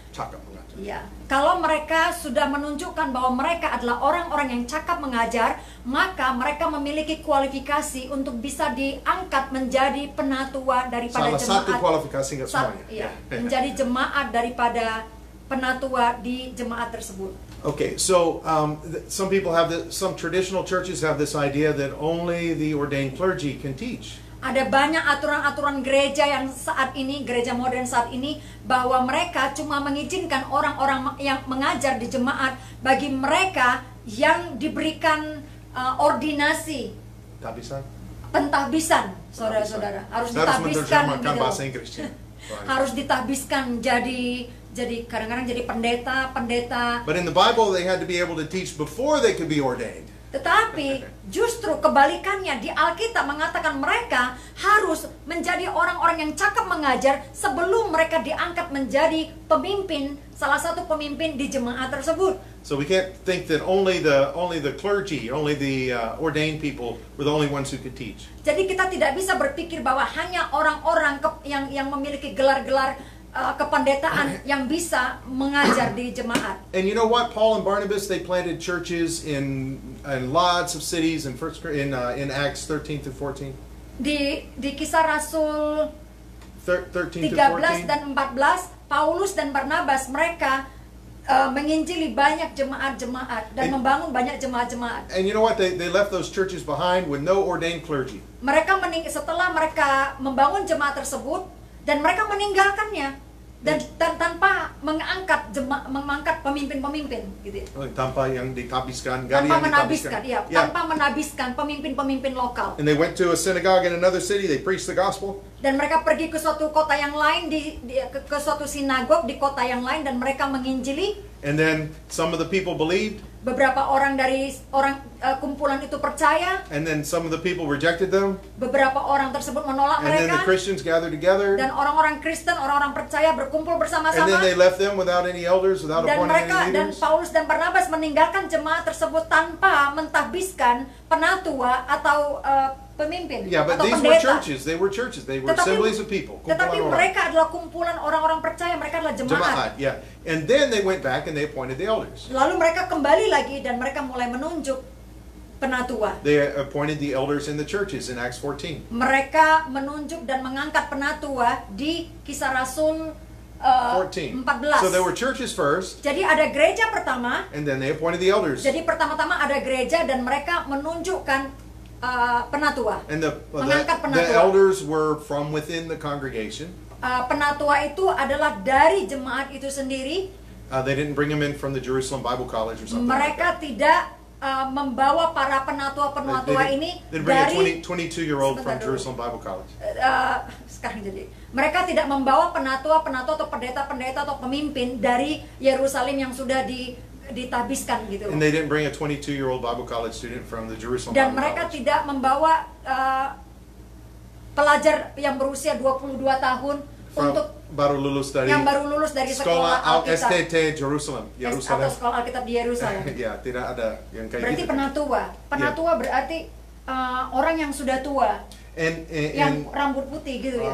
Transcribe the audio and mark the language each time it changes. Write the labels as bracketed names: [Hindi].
[Indonesian] Cakap mengajar. Ya, kalau mereka sudah menunjukkan bahwa mereka adalah orang-orang yang cakap mengajar, maka mereka memiliki kualifikasi untuk bisa diangkat menjadi penatua daripada jemaat. satu kualifikasi nggak semuanya. Iya, menjadi jemaat daripada penatua di jemaat tersebut. [English] Okay, so some people have some traditional churches have this idea that only the ordained clergy can teach. [Indonesian] Ada banyak aturan-aturan gereja yang saat ini, gereja modern saat ini, bahwa mereka cuma mengizinkan orang-orang yang mengajar di jemaat bagi mereka yang diberikan ordinasi Tabisan? pentahbisan, saudara-saudara. Harus ditahbiskan gitu. Bahasa Inggrisnya. Harus ditahbiskan jadi kadang-kadang jadi pendeta. [English] But in the Bible they had to be able to teach before they could be ordained. [Indonesian] Tetapi justru kebalikannya, di Alkitab mengatakan mereka harus menjadi orang-orang yang cakap mengajar sebelum mereka diangkat menjadi pemimpin, salah satu pemimpin di jemaat tersebut. [English] So we can't think that only the clergy, only the ordained people were the only ones who could teach. [Indonesian] Jadi kita tidak bisa berpikir bahwa hanya orang-orang yang memiliki gelar-gelar kependetaan yang bisa mengajar di jemaat. [English] And you know what? Paul and Barnabas, they planted churches in lots of cities in Acts 13 to 14. [Indonesian] Di Kisah Rasul [English] 13 to 13 [Indonesian] dan 14, Paulus dan Barnabas mereka menginjili banyak jemaat-jemaat dan membangun banyak jemaat-jemaat. [English] And you know what? They left those churches behind with no ordained clergy. [Indonesian] Setelah mereka membangun jemaat tersebut dan mereka meninggalkannya dan tanpa mengangkat pemimpin-pemimpin gitu. Tanpa yang ditabiskan, tanpa menabiskan pemimpin-pemimpin lokal. [English] And they went to a synagogue in another city, they preached the gospel. [Indonesian] Dan mereka pergi ke suatu kota yang lain, ke suatu sinagog di kota yang lain, dan mereka menginjili. [English] And then some of the people believed. [Indonesian] Beberapa orang dari kumpulan itu percaya. [English] And then some of the people rejected them. [Indonesian] Beberapa orang tersebut menolak mereka. [English] And then the Christians gathered together. [Indonesian] Dan orang-orang Kristen, orang-orang percaya berkumpul bersama-sama. [English] And then they left them without any elders, without appointing any leaders. [Indonesian] Dan Paulus dan Barnabas meninggalkan jemaat tersebut tanpa mentahbiskan penatua atau pemimpin. [English] Yeah, but [Indonesian] atau [English] these [Indonesian] pendeta. [English] were churches. They were assemblies of people. [Indonesian] Tetapi mereka adalah kumpulan orang-orang percaya. Mereka adalah jemaat. [English] Yeah. And then they went back and they appointed the elders. [Indonesian] Lalu mereka kembali lagi dan mereka mulai menunjuk penatua. [English] They appointed the elders in the churches in Acts 14. [Indonesian] Mereka menunjuk dan mengangkat penatua di Kisah Rasul 14. [English] So there were churches first. [Indonesian] Jadi ada gereja pertama. [English] And then they appointed the elders. [Indonesian] Jadi pertama-tama ada gereja dan mereka menunjukkan penatua. [English] And [Indonesian] mengangkat penatua. [English] The elders were from within the congregation. [Indonesian] Penatua itu adalah dari jemaat itu sendiri. [English] They didn't bring them in from the Jerusalem Bible College or something. [Indonesian] Mereka tidak membawa para penatua-penatua ini dari [English] 22-year-old from Jerusalem Bible College. [Indonesian] Sekarang jadi mereka tidak membawa penatua-penatua atau pendeta-pendeta atau pemimpin dari Yerusalem yang sudah ditabiskan gitu. [English] And they didn't bring a 22-year-old Bible college student from the Jerusalem [Indonesian] Dan [English] Bible [Indonesian] mereka [English] College. [Indonesian] tidak membawa pelajar yang berusia 22 tahun [English] From [Indonesian] untuk baru lulus dari yang baru lulus dari sekolah sekolah Alkitab STT Jerusalem. atau sekolah Alkitab di Yerusalem. Ya, tidak ada yang kayak Berarti gitu. penatua. Penatua berarti orang yang sudah tua, yang rambut putih gitu ya.